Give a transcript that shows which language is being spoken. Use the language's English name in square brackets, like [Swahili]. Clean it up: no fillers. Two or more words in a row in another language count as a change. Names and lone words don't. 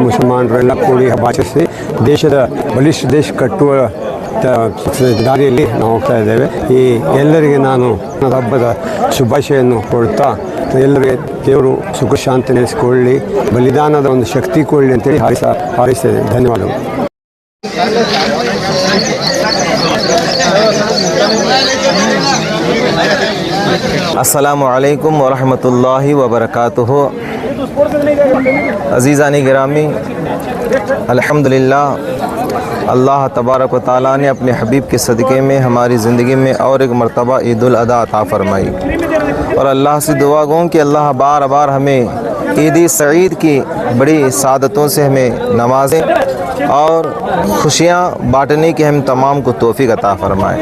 [Kannada] ಮುಸಲ್ಮಾನರೆಲ್ಲ ಕೂಡಿ ಹಬ್ಬ ಆಚರಿಸಿ ದೇಶದ ಬಲಿಷ್ಠ ದೇಶ ಕಟ್ಟುವ ದಾರಿಯಲ್ಲಿ ನಾವು ಹೋಗ್ತಾ ಇದ್ದೇವೆ. ಈ ಎಲ್ಲರಿಗೆ ನಾನು ಹಬ್ಬದ ಶುಭಾಶಯನ್ನು ಕೊಡ್ತಾ, ಎಲ್ಲರಿಗೆ ದೇವರು ಸುಖ ಶಾಂತಿ ನೆಲೆಸಿಕೊಳ್ಳಿ, ಬಲಿದಾನದ ಒಂದು ಶಕ್ತಿ ಕೊಡಲಿ ಅಂತೇಳಿ ಹಾರೈಸ್ತೇನೆ. ಧನ್ಯವಾದಗಳು. [Arabic] السلام عليكم ورحمة الله وبركاته. [Urdu] عزیزان گرامی, [Arabic] الحمد لله الله تبارك وتعالى [Urdu] نے اپنے حبیب کے صدقے میں ہماری زندگی میں اور ایک مرتبہ عید الاضحیٰ عطا فرمائی. اور اللہ سے دعا گو کہ اللہ بار بار ہمیں عید سعید کی بڑی سعادتوں سے ہمیں نوازیں اور خوشیاں بانٹنے کی ہم تمام کو توفیق عطا فرمائے.